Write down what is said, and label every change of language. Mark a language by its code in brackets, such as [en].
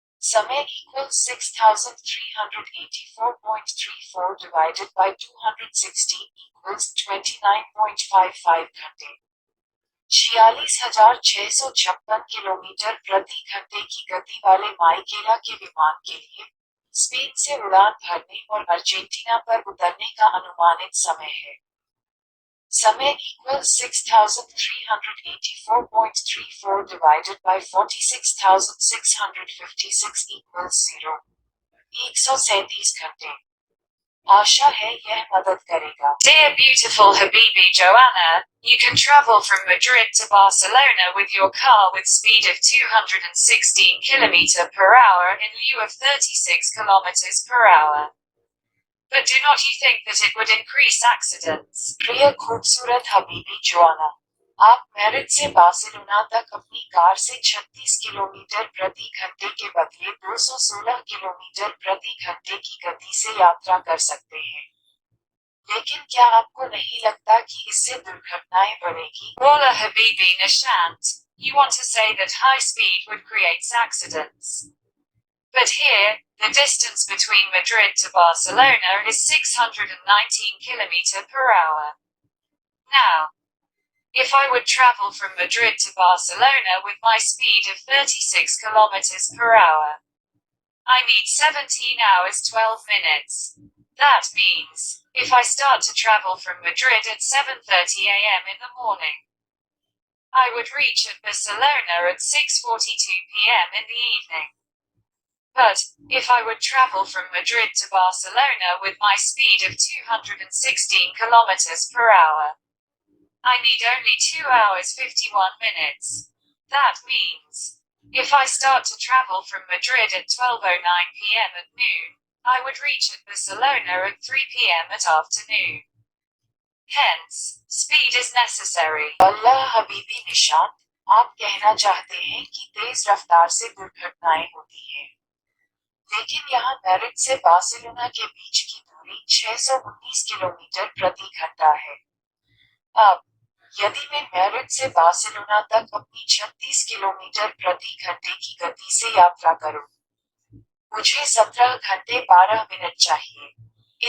[hi] समय [en] equals 6,384.34 divided by 216 equals 29.55 [hi] घंटे। 46,656 kilometre प्रति घंटे की गति वाले माइकेला के विमान के लिए स्पेन से उड़ान भरने और अर्जेंटीना पर उतरने का अनुमानित समय है। समय [en] Equals 6,384.34 divided by 46,656 equals 0. [hi] 137 घंटे। आशा है यह मदद करेगा। [en] Dear beautiful Habibi Joanna, you can travel from Madrid to Barcelona with your car with speed of 216 km per hour in lieu of 36 km per hour. But do not you think that it would increase accidents? प्रिय खूबसूरत Habibi Joanna, आप Madrid से Barcelona तक अपनी car से 36 kilometre प्रति घंटे के बदले 216 किलोमीटर प्रति घंटे की गति से यात्रा कर सकते हैं। लेकिन क्या आपको नहीं लगता कि इससे दुर्घटनाएं बढ़ेगी? Walla Habibi Nishant, you want to say that high speed would create accidents. But here, the distance between Madrid to Barcelona is 619 km per hour. Now, if I would travel from Madrid to Barcelona with my speed of 36 km per hour, I need 17 hours 12 minutes. That means, if I start to travel from Madrid at 7:30 a.m. in the morning, I would reach at Barcelona at 6:42 p.m. in the evening. But, if I would travel from Madrid to Barcelona with my speed of 216 kilometers per hour, I need only 2 hours 51 minutes. That means, if I start to travel from Madrid at 12:09 p.m. at noon, I would reach at Barcelona at 3 p.m. at afternoon. Hence, speed is necessary. [hi] अल्लाह हबीबी निशांत, आप कहना चाहते हैं कि तेज रफ्तार से दुर्घटनाएं होती हैं। लेकिन यहाँ मैड्रिड से बार्सिलोना के बीच की दूरी 619 किलोमीटर प्रति घंटा है। अब, यदि मैं मैड्रिड से बार्सिलोना तक अपनी 36 किलोमीटर प्रति घंटे की गति से यात्रा करूं, मुझे 17 घंटे 12 मिनट चाहिए।